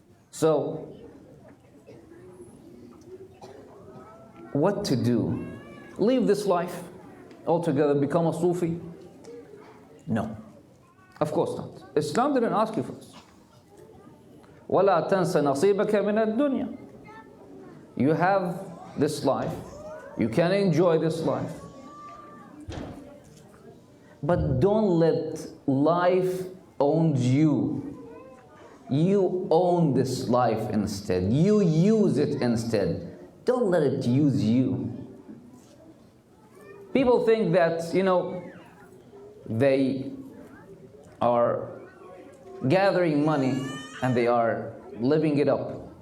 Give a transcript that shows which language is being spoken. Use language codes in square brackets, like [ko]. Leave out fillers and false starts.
[en] So, what to do? Leave this life altogether, become a Sufi? No, of course not. Islam didn't ask you for this. [ar] وَلَا تَنْسَ نَصِيبَكَ مِنَ الدُّنْيَا. [en] You have this life, You can enjoy this life. But don't let life own you. You own this life instead. You use it instead. Don't let it use you. People think that, they are gathering money and they are living it up.